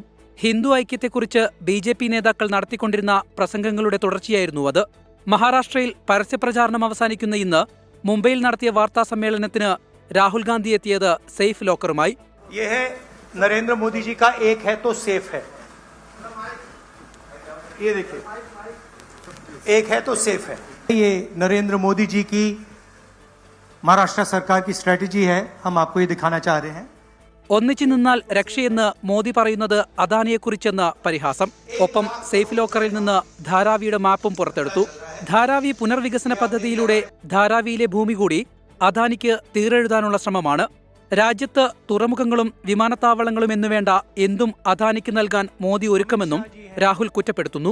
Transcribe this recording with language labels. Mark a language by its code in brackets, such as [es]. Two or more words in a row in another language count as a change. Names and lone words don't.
[ml] ഹിന്ദു ഐക്യത്തെക്കുറിച്ച് BJP നേതാക്കൾ നടത്തിക്കൊണ്ടിരുന്ന പ്രസംഗങ്ങളുടെ തുടർച്ചയായിരുന്നു അത്. മഹാരാഷ്ട്രയിൽ പരസ്യപ്രചാരണം അവസാനിക്കുന്ന ഇന്ന് മുംബൈയിൽ നടത്തിയ വാർത്താ സമ്മേളനത്തിന് രാഹുൽ ഗാന്ധി എത്തിയത് സേഫ് ലോക്കറുമായി. [hi] नरेंद्र मोदी जी का एक है तो सेफ है. ये देखिए, एक है तो सेफ है. ये नरेंद्र मोदी जी की महाराष्ट्र सरकार की स्ट्रेटजी है. हम आपको ये दिखाना चाह रहे हैं. [ml] ഒന്നിച്ചു നിന്നാൽ രക്ഷയെന്ന് മോദി പറയുന്നത് അദാനിയെക്കുറിച്ചെന്ന് പരിഹാസം. ഒപ്പം സേഫ് ലോക്കറിൽ നിന്ന് ധാരാവിയുടെ മാപ്പും പുറത്തെടുത്തു. ധാരാവി പുനർവികസന പദ്ധതിയിലൂടെ ധാരാവിയിലെ ഭൂമി കൂടി അദാനിക്ക് തീരെഴുതാനുള്ള ശ്രമമാണ്. രാജ്യത്ത് തുറമുഖങ്ങളും വിമാനത്താവളങ്ങളും എന്നുവേണ്ട എന്തും അദാനിക്ക് നൽകാൻ മോദി ഒരുക്കമെന്നും രാഹുൽ കുറ്റപ്പെടുത്തുന്നു.